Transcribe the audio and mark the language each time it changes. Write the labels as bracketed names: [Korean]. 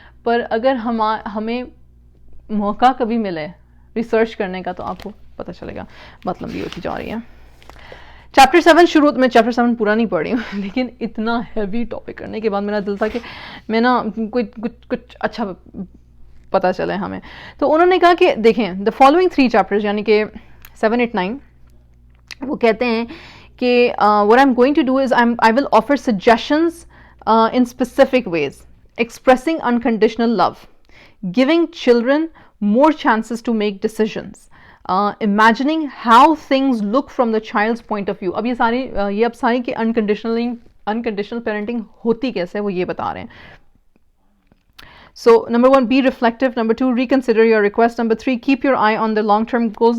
[Urdu] پر اگر ہمیں موقع کبھی ملے ریسرچ کرنے کا, تو آپ کو پتہ چلے گا بات لمبی ہوتی جا رہی ہے. چیپٹر 7 شروع, میں چیپٹر 7 پورا نہیں پڑھ رہی ہوں, لیکن اتنا ہیوی ٹاپک کرنے کے بعد میرا دل تھا کہ میں نا کچھ اچھا پتہ چلے ہمیں. تو انہوں نے کہا کہ دیکھیں دا فالوئنگ 3 چیپٹرز, یعنی کہ 7, 8, 9, وہ کہتے ہیں کہ [English] what I'm going to do is I will offer suggestions in specific ways, expressing unconditional love, giving children more chances to make decisions, imagining how things look from the child's point of view. [Urdu] اب یہ ساری کی [English] unconditional [Urdu] unconditional parenting ہوتی کیسے ہے وہ یہ بتا رہے ہیں. [English] So number 1, be reflective. Number 2, reconsider your request. Number 3, keep your eye on the long-term goals.